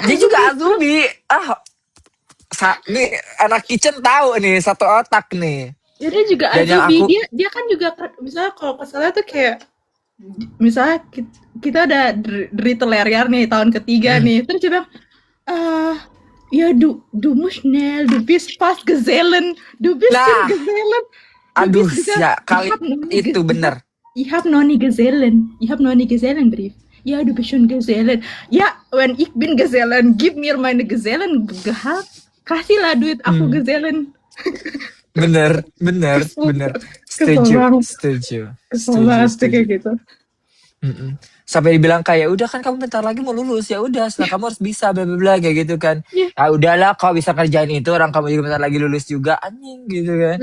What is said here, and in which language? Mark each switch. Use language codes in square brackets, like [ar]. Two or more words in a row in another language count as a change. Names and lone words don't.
[id] Dia juga Azubi terus Azubi, nih anak kitchen tahu nih satu otak nih. ya dia juga Dan yang Azubi aku dia kan juga misalnya kalau kesalnya tuh kayak misalnya kita udah derita lerjar nih tahun ketiga mm, nih terus dia bilang [de] ah ja, du musst schnell, du bist fast gesellen, du bist schon [id] nah, [de] gesellen, du [id] aduh [de] bist gesagt, [id] ya kali itu bener. [de] ich hab noch nie gesellen, ich hab noch nie Gesellenbrief. Ja, du bist schon Gesellen. Ja, wenn ich bin Gesellen, gib mir meine Gesellengehalt. [id] Kasihlah duit aku Hmm, Gesellen. bener, Kesel, bener. kesel Setuju, banget, setuju, kesel setuju, banget sih setuju. kayak gitu. Mm-mm. Sampai dibilang kayak udah kan kamu bentar lagi mau lulus ya udah, setelah kamu harus bisa bla bla bla kayak gitu kan. Iya, Ya udahlah kau bisa kerjain itu orang kamu juga bentar lagi lulus juga anjing gitu kan.